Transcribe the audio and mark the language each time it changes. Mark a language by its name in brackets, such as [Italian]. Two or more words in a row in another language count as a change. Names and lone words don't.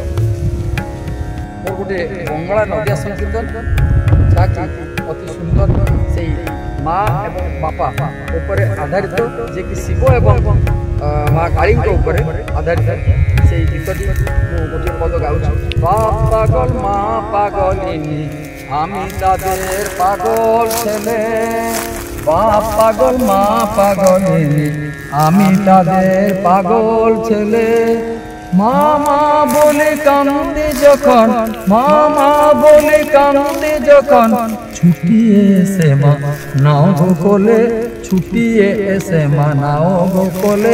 [Odia] ମୋର ଗୋଟେ ବଙ୍ଗଳା ନଦିଆ ସଂକୀର୍ତ୍ତନ ଯାହାକି ଅତି ସୁନ୍ଦର ସେଇ ମା ଏବଂ ବାପା ଉପରେ ଆଧାରିତ, ଯିଏକି ଶିବ ଏବଂ ମା କାଳୀଙ୍କ ଉପରେ ଆଧାରିତ। [Bangla] সেই গীতটি [Odia] ମୁଁ ଗୋଟିଏ ପଦ ଗାଉଛି। [Bangla] বাপ পাগল মা পাগলিনী আমি তাদের পাগল ছেলে, বাপ পাগল মা পাগলিনী আমি তাদের পাগল ছেলে। মামা বলে কান্দে যখন, মামা বলে কান্দে যখন ছুটিয়ে এসে মা নাও গো কোলে, ছুটিয়ে এসে মা নাও গো কোলে।